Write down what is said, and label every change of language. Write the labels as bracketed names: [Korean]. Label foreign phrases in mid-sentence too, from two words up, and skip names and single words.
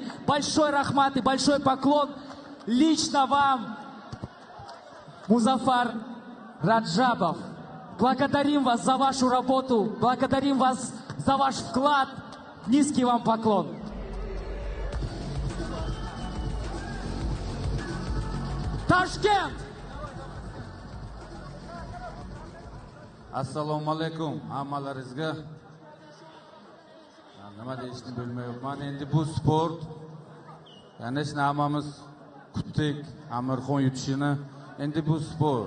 [Russian] Большой рахмат и большой поклон лично вам, Музафар Раджабов. Благодарим вас за вашу работу, благодарим вас за ваш вклад. Низкий вам поклон. Ташкент! [Uzbek] Assalomu alaykum hammalaringizga. Nima deyishni bilmayapman. Endi bu sport. Ya'ni hammamiz kutdik Amirxon yutishini. Endi bu sport.